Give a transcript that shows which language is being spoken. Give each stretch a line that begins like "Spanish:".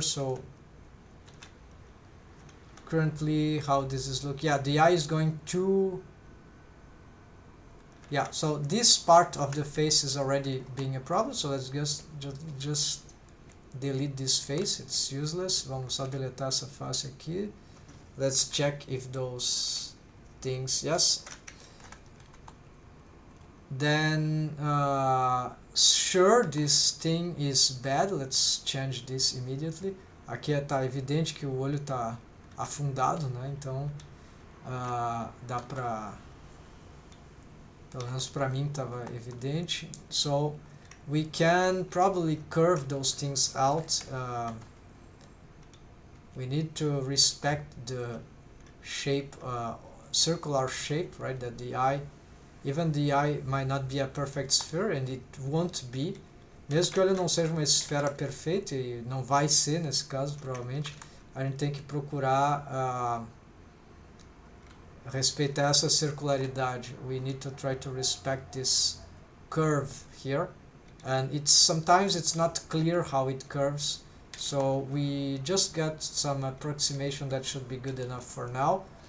English: So currently how this is look, yeah, the eye is going to, yeah, so this part of the face is already being a problem, so let's just delete this face, it's useless.
Portuguese: Vamos só deletar essa face aqui.
English: Let's check if those things, yes. Then sure, this thing is bad, let's change this immediately.
Portuguese: Aqui tá evidente que o olho tá afundado, né? Então dá pra, pelo menos para mim estava evidente.
English: So we can probably curve those things out. We need to respect the shape, circular shape, right, that the eye Even the eye might not be a perfect sphere, and it won't be.
Portuguese: Mesmo que ele não seja uma esfera perfeita, e não vai ser nesse caso, provavelmente, a gente tem que procurar respeitar essa circularidade.
English: We need to try to respect this curve here, and sometimes it's not clear how it curves, so we just get some approximation that should be good enough for now.